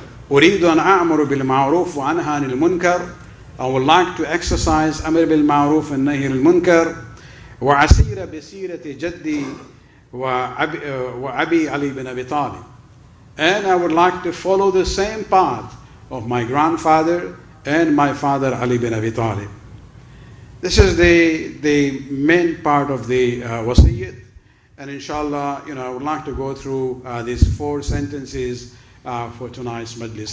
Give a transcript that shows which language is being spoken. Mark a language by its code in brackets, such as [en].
[ar] أريد أن أأمر بالمعروف وأنهى عن المنكر. [en] I would like to exercise [ar] أمر بالمعروف والنهي عن المنكر وأسير بسيرة جدي وأبي علي بن أبي طالب. [en] And I would like to follow the same path of my grandfather and my father Ali bin Abi Talib. This is the main part of the wasiyyat, and inshallah, I would like to go through these four sentences for tonight's majlis.